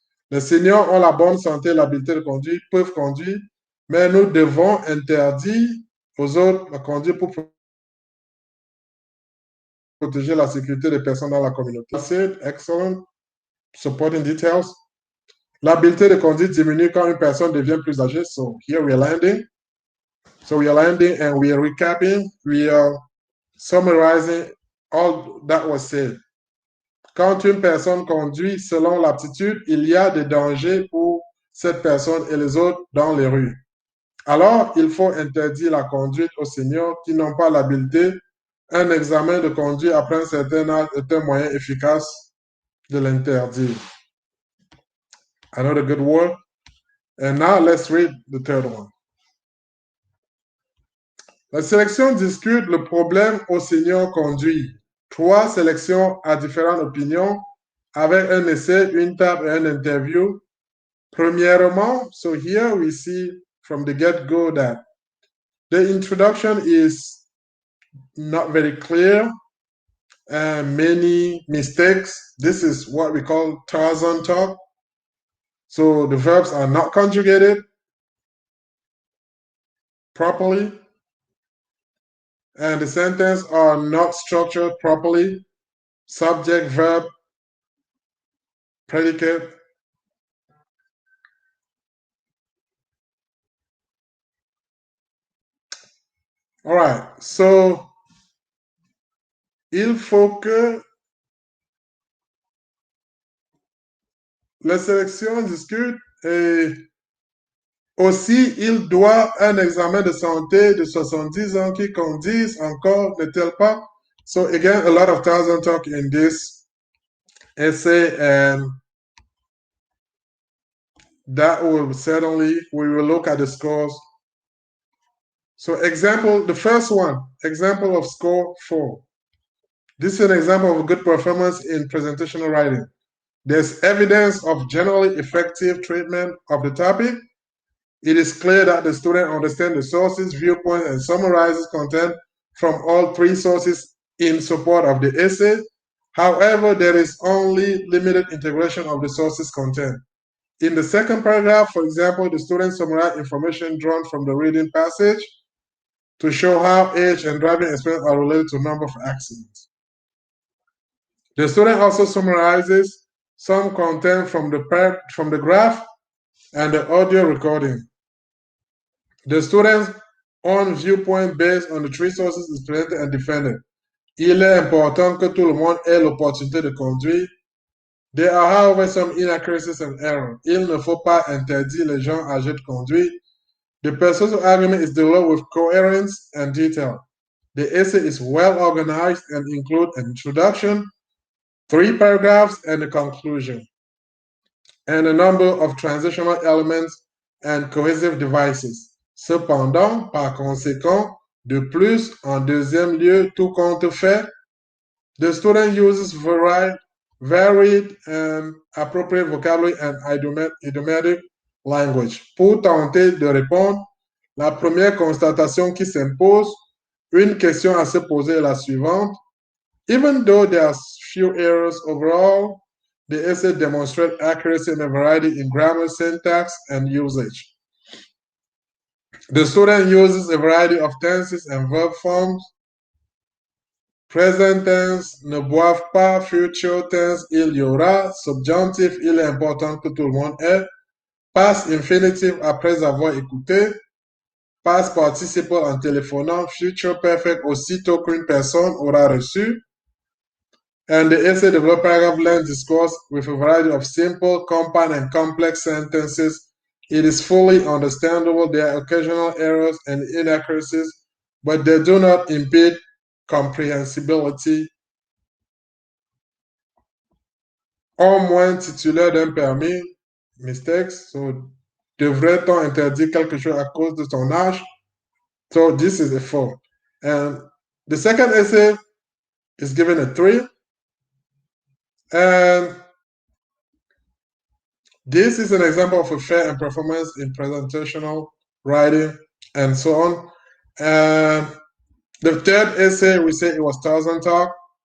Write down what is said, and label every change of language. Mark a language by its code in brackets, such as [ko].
[fr] Les seniors ont la bonne santé et l'habileté de conduire, peuvent conduire, mais nous devons interdire aux autres de conduire pour protéger la sécurité des personnes dans la communauté. [en] That's it. Excellent. Supporting details. [fr] L'habileté de conduire diminue quand une personne devient plus âgée. [en] So here we are landing. So we are landing and we are recapping. We are summarizing all that was said. [fr] Quand une personne conduit selon l'aptitude, il y a des dangers pour cette personne et les autres dans les rues. Alors, il faut interdire la conduite aux seniors qui n'ont pas l'habileté. Un examen de conduite après un certain âge est un moyen efficace de l'interdire. [en] Another good word. And now let's read the third one. [fr] La sélection discute le problème aux seniors conduits. 3 sélections à différentes opinions avec un essai, une table et un interview. Premièrement, [en] so here we see from the get-go that the introduction is not very clear and many mistakes. This is what we call Tarzan talk. So the verbs are not conjugated properly and the sentences are not structured properly. Subject, verb, predicate. All right, so [fr] il faut que les sélections discutent et aussi, il doit un examen de santé de 70 ans qui conduisent encore, n'est-elle pas? [en] So again, a lot of thousand talk in this essay, and that will certainly, we will look at the scores. So example, the first one, example of score 4. This is an example of a good performance in presentational writing. There's evidence of generally effective treatment of the topic. It is clear that the student understands the sources, viewpoint, and summarizes content from all three sources in support of the essay. However, there is only limited integration of the sources content. In the second paragraph, for example, the student summarized information drawn from the reading passage to show how age and driving experience are related to number of accidents. The student also summarizes some content from the graph and the audio recording. The student's own viewpoint based on the three sources is presented and defended. [fr] Il est important que tout le monde ait l'opportunité de conduire. [en] There are, however, some inaccuracies and errors. [fr] Il ne faut pas interdire les gens âgés de conduire. [en] The persuasive argument is developed with coherence and detail. The essay is well organized and includes an introduction, 3 paragraphs, and a conclusion, and a number of transitional elements and cohesive devices. [fr] Cependant, par conséquent, de plus, en deuxième lieu, tout compte fait, [en] the student uses varied and appropriate vocabulary and idiomatic language. Pour tenter de répondre, la première constatation qui s'impose, une question à se poser est la suivante. Even though there are few errors overall, the essay demonstrates accuracy and a variety in grammar, syntax, and usage. The student uses a variety of tenses and verb forms. Present tense, [fr] ne boivent pas. [en] Future tense, [fr] il y aura. Subjunctif, il est important que tout le monde ait. [en] Past infinitive, [fr] après avoir écouté. [en] Past participle [fr] en téléphonant. [en] Future perfect, [fr] aussitôt qu'une personne aura reçu. [en] And the essay develops paragraph-length discourse with a variety of simple, compound, and complex sentences. It is fully understandable. There are occasional errors and inaccuracies, but they do not impede comprehensibility. [fr] Au moins titulaire d'un permis, [en] mistakes. So, [fr] devrait-on interdire quelque chose à cause de son âge? [en] So, this is a 4. And the second essay is given a 3. And this is an example of a fair and performance in presentational writing and so on. And the third essay, we say it was thousand talk.